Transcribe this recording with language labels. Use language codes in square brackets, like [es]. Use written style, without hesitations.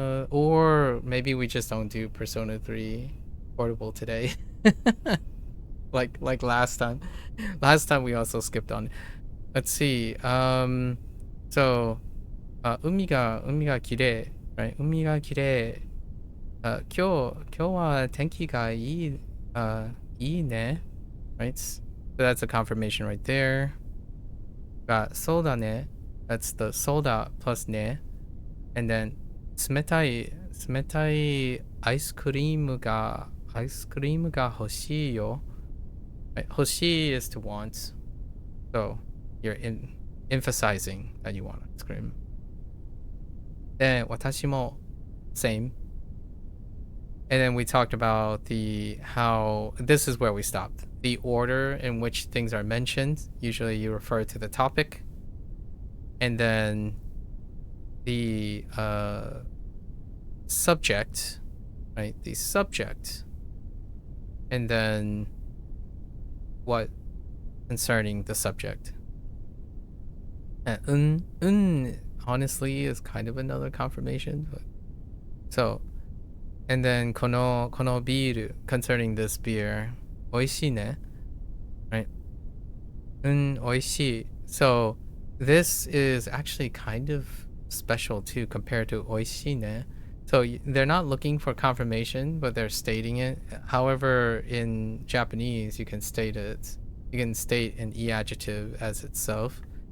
[en] Or maybe we just don't do Persona 3 Portable today. like last time. Last time we also skipped on. let's see. So, [ja] 海が綺麗 [en] right? [ja] 海が綺麗今日は天気がいいね [en] right? So that's a confirmation right there. Got [ja] そうだね [en] that's the そうだ plus ね and then [ja] 冷たいアイスクリームが欲しいよ [en] right? 欲しい is to want. So you're emphasizing that you want ice cream. Then [ja] 私も [en] same. And then we talked about how this is where we stopped. The order in which things are mentioned. Usually you refer to the topic. And then the subject, right? The subject. And then what concerning the subject. And honestly is kind of another confirmation. But, so, and then [ja] このビール [en] concerning this beer. [ja] 美味しいね [en] right? 美味しい So this is actually kind of special too compared to [ja] 美味しいね [en] So they're not looking for confirmation, but they're stating it. However, in Japanese, you can state an e adjective as itself.